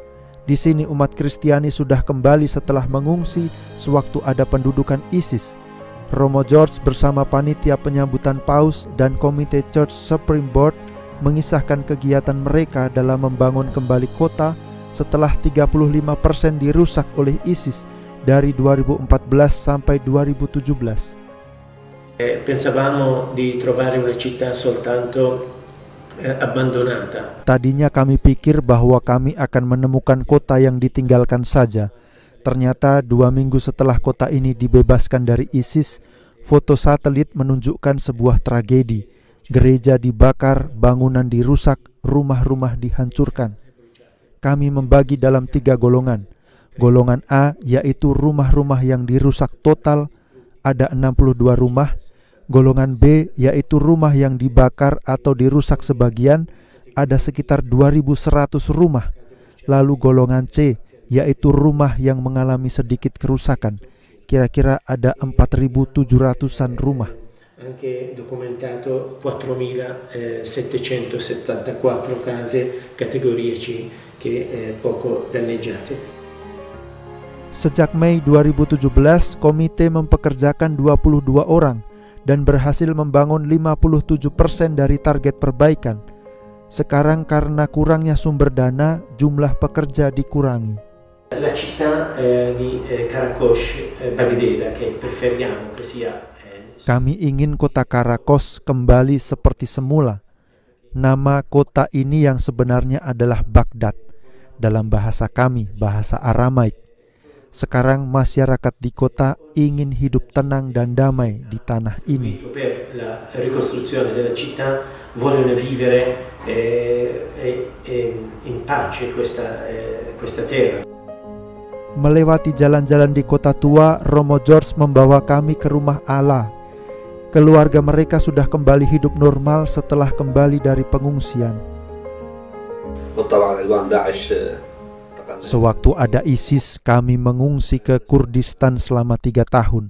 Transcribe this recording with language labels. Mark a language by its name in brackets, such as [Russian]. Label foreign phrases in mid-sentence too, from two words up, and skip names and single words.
[Indonesian] Di sini umat Kristiani sudah kembali setelah mengungsi sewaktu ada pendudukan ISIS. Romo George bersama panitia penyambutan Paus dan Komite Church Supreme Board mengisahkan kegiatan mereka dalam membangun kembali kota setelah 35% dirusak oleh ISIS dari 2014 sampai 2017. [Italian] Pensavamo di trovare una città soltanto abbandonata. [Indonesian] Tadinya kami pikir bahwa kami akan menemukan kota yang ditinggalkan saja. Ternyata 2 minggu setelah kota ini dibebaskan dari ISIS, foto satelit menunjukkan sebuah tragedi. Gereja dibakar, bangunan dirusak, rumah-rumah dihancurkan. Kami membagi dalam 3 golongan. Golongan A yaitu rumah-rumah yang dirusak total, ada 62 rumah. Golongan B yaitu rumah yang dibakar atau dirusak sebagian, ada sekitar 2.100 rumah. Lalu golongan C yaitu rumah yang mengalami sedikit kerusakan, kira-kira ada 4.700-an rumah. [Italian] Anche documentato 4.774 case categoria C che poco danneggiate. [Indonesian] Sejak Mei 2017, komite mempekerjakan 22 orang dan berhasil membangun 57% dari target perbaikan. Sekarang karena kurangnya sumber dana, jumlah pekerja dikurangi. [Italian] La città di Karakos, Baghdad, che preferiamo che sia. [Indonesian] Kami ingin kota Karakos kembali seperti semula. Nama kota ini yang sebenarnya adalah Baghdad, dalam bahasa kami, bahasa Aramaik. Sekarang masyarakat di kota ingin hidup tenang dan damai di tanah ini. [Italian] Per la ricostruzione della città vogliono vivere in pace questa terra. [Indonesian] Melewati jalan-jalan di kota tua, Romo George membawa kami ke rumah Allah. Keluarga mereka sudah kembali hidup normal setelah kembali dari pengungsian. Sewaktu ada ISIS, kami mengungsi ke Kurdistan selama 3 tahun.